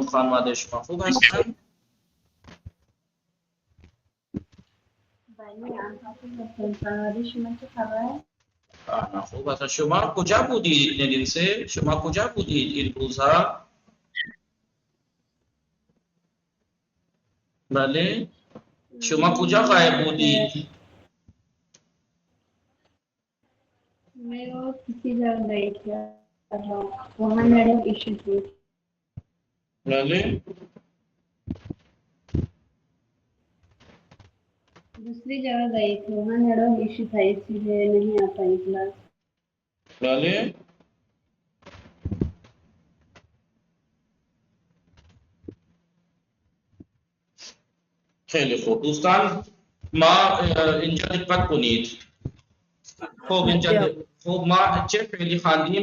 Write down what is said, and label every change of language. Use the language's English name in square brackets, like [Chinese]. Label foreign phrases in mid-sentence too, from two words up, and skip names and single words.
[Persian] خانواده شما خوب هستن؟ خوب است. شما کجا بودید این سه؟ شما کجا بودید این روزها؟ بله شما کجا غایب بودید؟ [Urdu] میں وہ کسی جگہ گئی تھی وہاں [English] network issue [Urdu] تھی. [Persian] بله [Urdu] دوسری جگہ گئی تھی وہاں [English] network issue [Urdu] تھا اس لیے نہیں آ پائی کلاس. [Persian] بله خیلی خوب دوستان ما اینجا دقت کنید. خب اینجا خب ما چه فعلی خواندیم؟